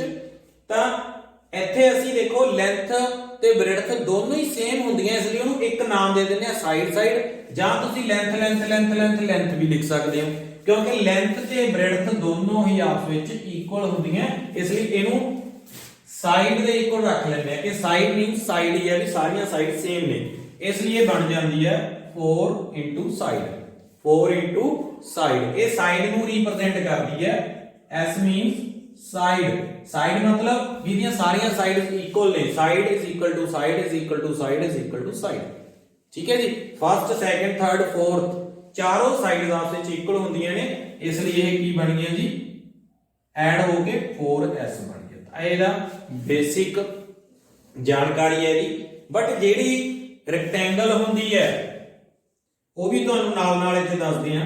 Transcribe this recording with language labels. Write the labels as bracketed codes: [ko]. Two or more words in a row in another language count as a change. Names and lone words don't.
[pa] ਤਾਂ ਇੱਥੇ ਅਸੀਂ ਦੇਖੋ ਲੈਂਥ ਤੇ ਬ੍ਰੈਡਥ ਦੋਨੋਂ ਹੀ ਸੇਮ ਹੁੰਦੀਆਂ, ਇਸ ਲਈ ਉਹਨੂੰ ਇੱਕ ਨਾਮ ਦੇ ਦਿੰਦੇ ਆ ਸਾਈਡ, ਜਾਂ ਤੁਸੀਂ ਲੈਂਥ ਵੀ ਲਿਖ ਸਕਦੇ ਹੋ, ਕਿਉਂਕਿ ਲੈਂਥ ਤੇ ਬ੍ਰੈਡਥ ਦੋਨੋਂ ਹੀ ਆਪਸ ਵਿੱਚ ਇਕੁਅਲ ਹੁੰਦੀਆਂ, ਇਸ ਲਈ ਇਹਨੂੰ ਸਾਈਡ ਦੇ ਇਕੁਅਲ ਰੱਖ ਲੈਂਦੇ ਆ ਕਿ [en] side means side [pa] ਹੀ ਹੈ ਵੀ ਸਾਰੀਆਂ ਸਾਈਡ ਸੇਮ ਨੇ, ਇਸ ਲਈ ਇਹ ਬਣ ਜਾਂਦੀ ਹੈ [en] 4 into side, 4 into side, [pa] ਇਹ side ਨੂੰ represent ਕਰਦੀ ਹੈ। [en] S means side, side [pa] मतलब ਜਿਹਦੀਆਂ ਸਾਰੀਆਂ ਸਾਈਡਸ ਇਕੁਅਲ ਨੇ, [en] side is equal to side is equal to side is equal to side, [pa] ਠੀਕ ਹੈ ਜੀ। [en] first second third fourth [pa] ਚਾਰੋਂ ਸਾਈਡਸ ਆਪਸ ਵਿੱਚ ਇਕੁਅਲ ਹੁੰਦੀਆਂ ਨੇ, ਇਸ ਲਈ ਇਹ ਕੀ ਬਣ ਗਿਆ ਜੀ, ਐਡ ਹੋ ਕੇ 4s ਬਣ ਗਿਆ। ਤਾਂ ਇਹਦਾ ਬੇਸਿਕ ਜਾਣਕਾਰੀ ਹੈ ਜੀ। ਬਟ ਜਿਹੜੀ ਰੈਕਟੈਂਗਲ ਹੁੰਦੀ ਹੈ ਉਹ ਵੀ ਤੁਹਾਨੂੰ ਨਾਲ ਨਾਲ ਇੱਥੇ ਦੱਸਦੇ ਆ।